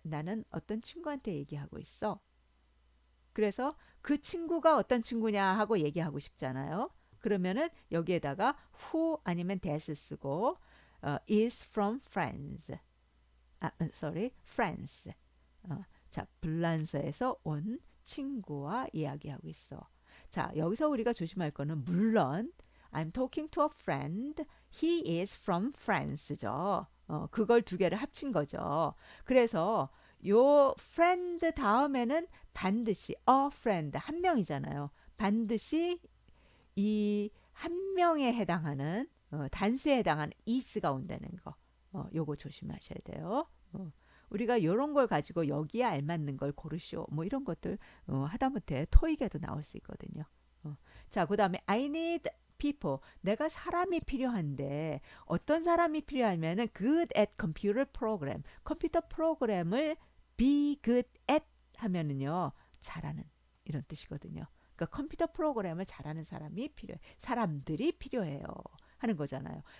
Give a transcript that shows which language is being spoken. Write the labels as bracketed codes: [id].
[ko] 나는 어떤 친구한테 얘기하고 있어. 그래서 그 친구가 어떤 친구냐 하고 얘기하고 싶잖아요. 그러면은 여기에다가 who 아니면 that 쓰고 [en] is from friends. friends. [ko] 자, 불란서에서 온 친구와 이야기하고 있어. 자, 여기서 우리가 조심할 거는 물론 [en] I'm talking to a friend. He is from France죠. [ko] 그걸 두 개를 합친 거죠. 그래서 요 friend 다음에는 반드시 a friend 한 명이잖아요. 반드시 이 한 명에 해당하는 단수에 해당하는 is가 온다는 거. 요거 조심하셔야 돼요. 우리가 요런 걸 가지고 여기에 알맞는 걸 고르시오. 뭐 이런 것들 하다못해 토익에도 나올 수 있거든요. 자, 그다음에 [en] I need people. [ko] 내가 사람이 필요한데 어떤 사람이 필요하면은 [en] good at computer program. [ko] 컴퓨터 프로그램을 be good at 하면은요. 잘하는 이런 뜻이거든요. 그러니까 컴퓨터 프로그램을 잘하는 사람이 필요해. 사람들이 필요해요. 하는 거잖아요.